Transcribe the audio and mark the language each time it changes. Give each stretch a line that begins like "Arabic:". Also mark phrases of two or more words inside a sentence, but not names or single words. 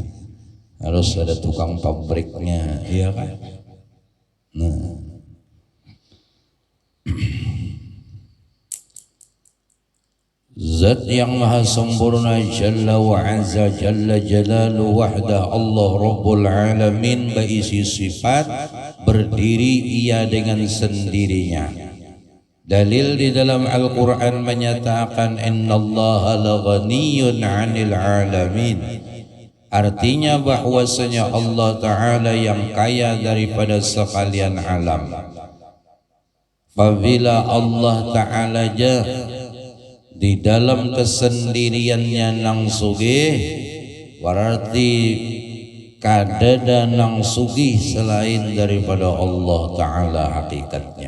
Indonesian: Harus ada tukang pabriknya, iya kan?
Arabic: Nah,
Indonesian: Zat yang maha sempurna
Arabic: جل وعز جل جلاله وحده الله رب العالمين,
Indonesian: berisi sifat, berdiri ia dengan sendirinya. Dalil di dalam Al-Quran menyatakan
Arabic: إن الله لغني عن العالمين.
Indonesian: Artinya bahwasanya Allah Ta'ala yang kaya daripada sekalian alam.
Banjar: Apabila Allah Ta'ala di dalam kesendiriannya nang sugih, berarti kadada nang sugih selain daripada Allah Ta'ala hakikatnya.